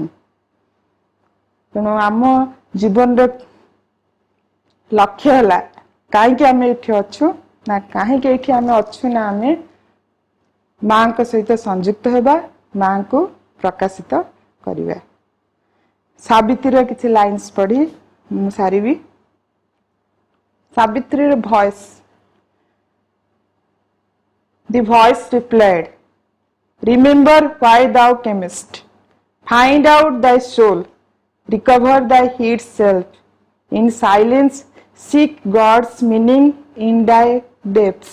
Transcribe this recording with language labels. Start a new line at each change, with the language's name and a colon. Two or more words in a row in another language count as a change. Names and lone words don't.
Odia: ତେଣୁ ଆମ ଜୀବନର ଲକ୍ଷ୍ୟ ହେଲା କାହିଁକି ଆମେ ଏଠି ଅଛୁ ନା, କାହିଁକି ଏଠି ଆମେ ଅଛୁ ନା ଆମେ ମାଙ୍କ ସହିତ ସଂଯୁକ୍ତ ହେବା, ମାଙ୍କୁ ପ୍ରକାଶିତ କରିବା। ସାବିତ୍ରୀର କିଛି ଲାଇନ୍ସ ପଢି ମୁଁ ସାରିବି। ସାବିତ୍ରୀର ଭଏସ।
English: The voice replied, "Remember why thou camest. Find out thy soul. Recover thy hid self. In silence seek God's meaning in thy depths.